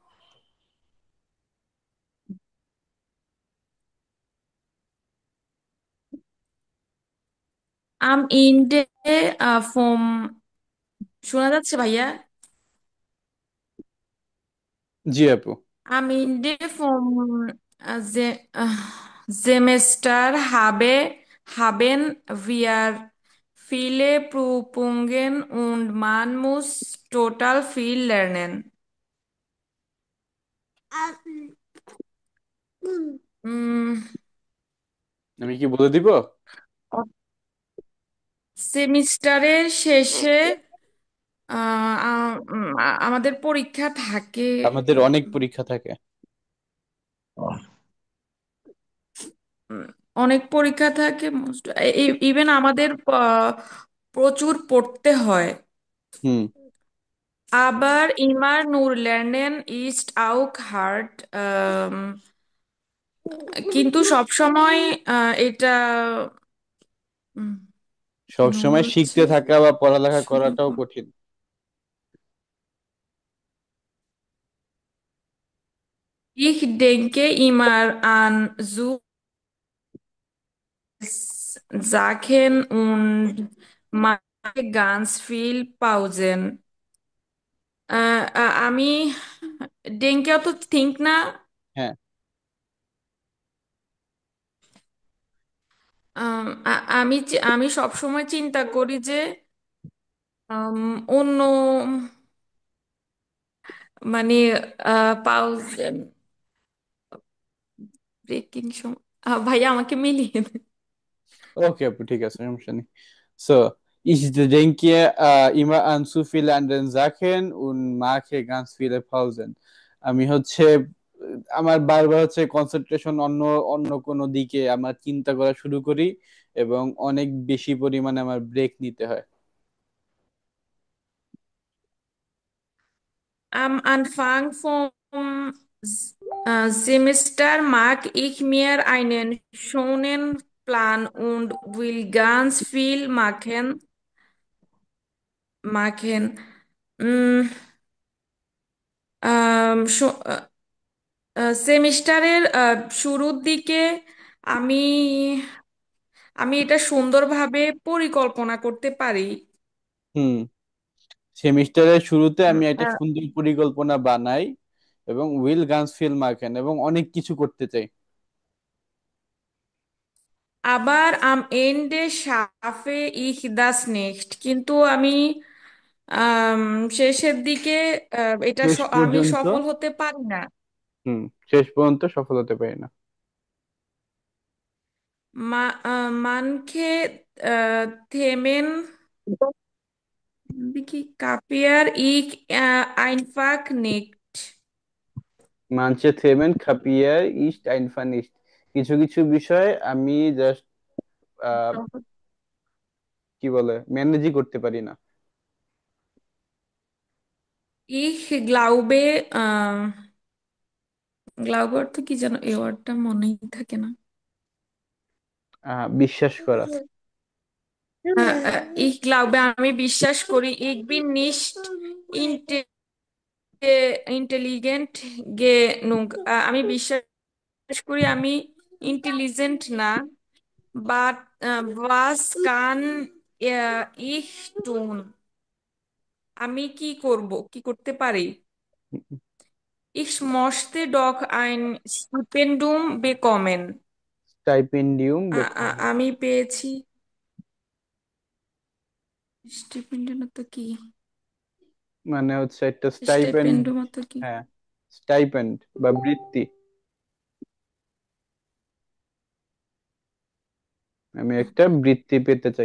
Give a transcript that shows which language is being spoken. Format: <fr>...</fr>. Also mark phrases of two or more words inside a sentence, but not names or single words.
<de>Am Ende vom</de> <bn>শোনা যাচ্ছে ভাইয়া? জি আপু।</bn> <de>Am Ende vom Semester haben wir viele Prüfungen und man muss total viel lernen. উম,</de> <bn>আমি কি বলে দিব? সেমিস্টারের শেষে আমাদের পরীক্ষা থাকে। আমাদের অনেক পরীক্ষা থাকে। উম, অনেক পরীক্ষা থাকে, ইভেন আমাদের প্রচুর পড়তে হয়। হুম।</bn> <de>Aber immer nur lernen ist auch hart.</de> <bn>কিন্তু সব সময় এটা কি সব নাম সময় বলছে? শিখতে থাকা বা পড়ালেখা করাটাও কঠিন।</bn> <de>Ich denke immer an Sachen und mache ganz viel Pausen.</de> <bn>আমি denke অত think না। হ্যাঁ, আমি সব সময় চিন্তা করি যে আম, অন্য মানে পাউজ ব্রেকিং সময় ভাইয়া আমাকে মিলিয়ে দেন। ওকে আপু, ঠিক আছে, সমস্যা নেই।</bn> <de>সো ich denke immer an zu viele anderen Sachen und mache ganz viele Pausen.</de> <bn>আমি হচ্ছে আমার বারবার হচ্ছে কনসেন্ট্রেশন অন্য অন্য কোনো দিকে আমার চিন্তা করা শুরু করি, এবং অনেক বেশি পরিমাণে আমার ব্রেক নিতে হয়।</bn> <de>Am Anfang vom Semester mag ich mir einen schönen Plan und will ganz viel machen.</de> <bn>Mm, সেমিস্টারের শুরুর দিকে আমি আমি এটা সুন্দরভাবে পরিকল্পনা করতে পারি। হুম, সেমিস্টারের শুরুতে আমি একটা আহ, সুন্দর পরিকল্পনা বানাই এবং</bn> <de>will ganz viel machen</de> <bn>এবং অনেক কিছু করতে চাই।</bn> <de>আবার am Ende schaffe ich das nicht,</de> <bn>কিন্তু আমি আম, শেষের দিকে শেষ আমি পর্যন্ত, সফল হতে পারি না। হুম, শেষ পর্যন্ত সফল হতে পারি না।</bn> <de>Manche Themen কি kapiere ich einfach nicht। Manche Themen kapiere ich einfach nicht,</de> <bn>কিছু কিছু বিষয় আমি জাস্ট কি বলে ম্যানেজই করতে পারি না।</bn> <de>Ich glaube glaube</de> <bn>অর্থ কি যেন, এই ওয়ার্ডটা মনেই থাকে না। বিশ্বাস করা।</bn> <de>Ich glaube</de> <bn>আমি বিশ্বাস করি</bn> <de>ich bin nicht inte- intelligent genug।</de> <bn>আমি বিশ্বাস করি আমি ইন্টেলিজেন্ট না।</bn> <de>বাট was kann ich tun।</de> <bn>আমি কি করতে পারি।</bn> <de>Ich möchte doch ein Stipendium bekommen। Stipendium bekommen,</de> <bn>আমি পেয়েছি স্টিপেন্ডিয়াম তো কি, মানে হচ্ছে একটা স্টাইপেন্ড। স্টিপেন্ডিয়াম তো কি। হ্যাঁ, স্টাইপেন্ড বা বৃত্তি। আমি একটা বৃত্তি পেতে চাই।</bn>